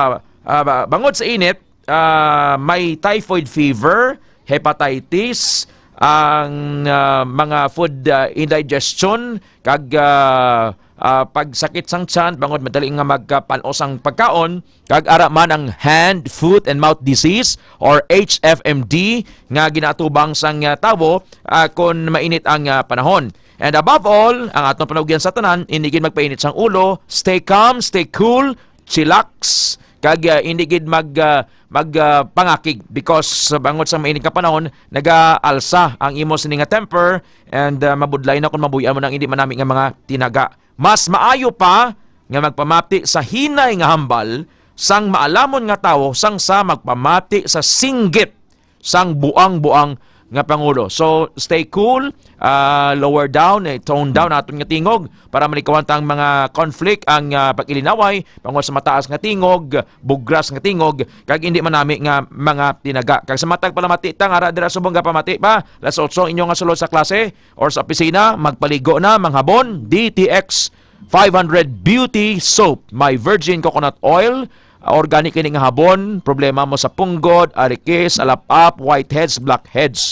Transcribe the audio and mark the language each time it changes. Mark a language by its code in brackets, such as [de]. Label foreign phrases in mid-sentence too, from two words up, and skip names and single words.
[hil] Bangod sa init, may [en] typhoid fever, [hil] hepatitis, ang mga [en] food indigestion [hil] kag pagsakit sang tiyan bangod madali nga magpanos ang pagkaon kag ara man ang [en] hand, foot and mouth disease [hil] or HFMD nga ginatubang sang tawo kung mainit ang panahon. [en] And above all, [hil] ang atong panugyan sa tanan, inigid magpainit sang ulo, [en] stay calm, stay cool, chillax, [hil] kag hindi gid pangakig because bangod sa mainit nga panahon nagaalsa ang imo sini nga [en] temper and [hil] mabudlay na kung mabuyan mo nang hindi manami nga mga tinaga. Mas maayo pa nga magpamati sa hinay nga hambal sang maalamon nga tawo sang sa magpamati sa singgit sang buang-buang nga pangulo. [en] So stay cool, lower down, tone down [hil] aton nga tingog para malikawan tang mga conflict ang pag-ilinaway bangod sa mataas nga tingog, bugras nga tingog kag hindi manami nga mga tinaga. Kag sa matag palamati tang ara dira subong nga pamati pa, las 8 inyo nga sulod sa klase or sa opisina, magpaligo na manghapon, DTX 500 Beauty Soap, [en] my virgin coconut oil, [hil] organic ini nga habon, problema mo sa punggod, arikis, alapap, [en] whiteheads, blackheads.